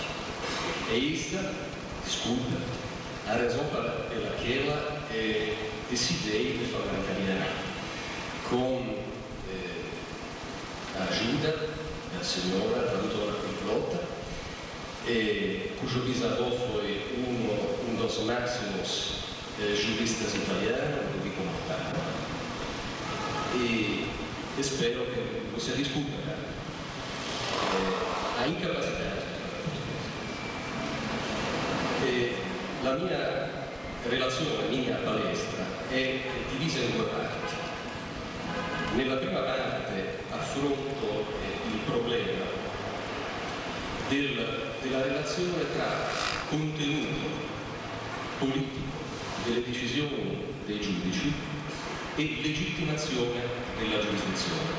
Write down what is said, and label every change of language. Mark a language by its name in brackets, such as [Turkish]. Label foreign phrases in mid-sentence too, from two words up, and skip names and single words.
[Portuguese] E esta, desculpa, a razão pela qual decidi de falar italiano, com a ajuda da senhora, da doutora Pilota, cujo bisavô foi um dos máximos juristas italianos, Ludovico Mortara. E espero que você desculpe a incapacidade. [Italian] La mia relazione, la mia palestra è divisa in 2 parti. Nella prima parte affronto il problema della relazione tra contenuto politico delle decisioni dei giudici e legittimazione della giurisdizione.